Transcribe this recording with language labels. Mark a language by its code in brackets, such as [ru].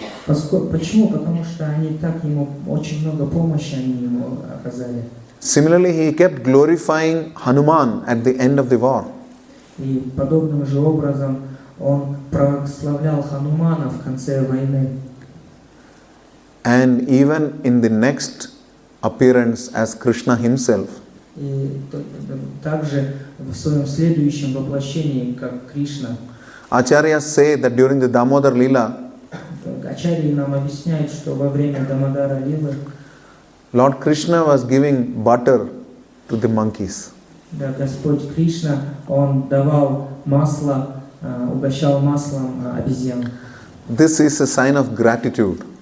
[ru] Почему? Потому что они так ему, очень много помощи они ему оказали. [en] Similarly, he kept glorifying Hanuman at the end of the war. [ru] И подобным же образом он прославлял Ханумана в конце войны. [en] And even in the next appearance as Krishna himself, [ru] И также в своем следующем воплощении, как Кришна, [en] Acharyas say that during the Damodar Leela, [ru] Ачарьи нам объясняют, что во время Дамодара Лилы [en] Lord Krishna was giving butter to the monkeys. [ru] да, Господь Кришна, Он давал масло, угощал маслом обезьян. [en] This is a sign of gratitude.